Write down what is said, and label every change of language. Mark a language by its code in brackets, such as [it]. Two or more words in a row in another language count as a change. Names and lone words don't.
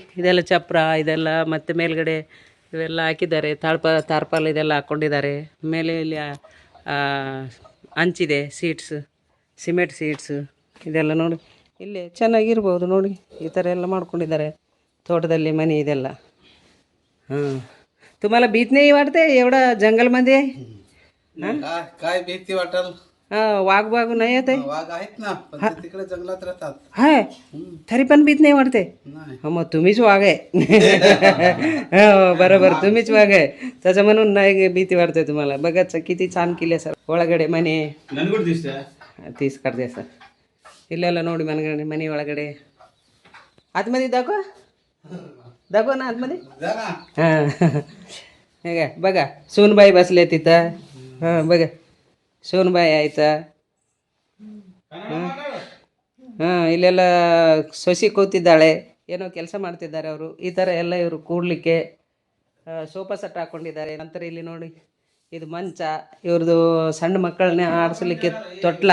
[kn] ಇದೆಲ್ಲ ಚಪ್ರ ಇದೆಲ್ಲ ಮತ್ತು ಮೇಲ್ಗಡೆ ಇವೆಲ್ಲ ಹಾಕಿದ್ದಾರೆ. ತಾರ್ಪಾಲ್ ಇದೆಲ್ಲ ಹಾಕ್ಕೊಂಡಿದ್ದಾರೆ. ಮೇಲೆ ಇಲ್ಲಿ ಹಂಚಿದೆ, ಸಿಮೆಂಟ್ ಸೀಟ್ಸ್ ಇದೆಲ್ಲ ನೋಡಿ. ಇಲ್ಲಿ ಚೆನ್ನಾಗಿರ್ಬೋದು ನೋಡಿ. ಈ ಥರ ಎಲ್ಲ ಮಾಡ್ಕೊಂಡಿದ್ದಾರೆ ತೋಟದಲ್ಲಿ ಮನೆ ಇದೆಲ್ಲ. [mr] तुम्हाला भीत नाही वाटते एवढा जंगलमध्ये? काय भीती वाटेल? वाघ नाही येत आहे. वाघ आहेत ना, पण ते तिकडे जंगलात राहतात. हाय तरी पण भीत नाही वाटते. नाही. मग तुम्हीच वाघ आहे. हो बरोबर, तुम्हीच वाघ आहे. त्याचं म्हणून नाही भीती वाटते तुम्हाला. बघाच किती छान केले सर [kn] ಒಳಗಡೆ ಮನೆ ನನ್ಗೂ ದಿಸ್ತ ತೀಸ್ಕರ್ದೆ ಸರ್. ಇಲ್ಲೆಲ್ಲ ನೋಡಿ ಮನೆ ಒಳಗಡೆ [mr] आतमध्ये दाखव ना आतमध्ये. जा ना. हां हे काय बघा, सोनबाई बसले तिथं. हां बघा, सोनबाई ಆಯ್ತಾ. [kn] ಹಾಂ ಇಲ್ಲೆಲ್ಲ ಸೊಸಿ ಕೂತಿದ್ದಾಳೆ, ಏನೋ ಕೆಲಸ ಮಾಡ್ತಿದ್ದಾರೆ ಅವರು. ಈ ಥರ ಎಲ್ಲ ಇವರು ಕೂಡಲಿಕ್ಕೆ ಸೋಫಾ ಸೆಟ್ ಹಾಕ್ಕೊಂಡಿದ್ದಾರೆ. ನಂತರ ಇಲ್ಲಿ ನೋಡಿ, ಇದು ಮಂಚ, ಇವ್ರದ್ದು ಸಣ್ಣ ಮಕ್ಕಳನ್ನ ಆಡಿಸ್ಲಿಕ್ಕೆ ತೊಟ್ಲ.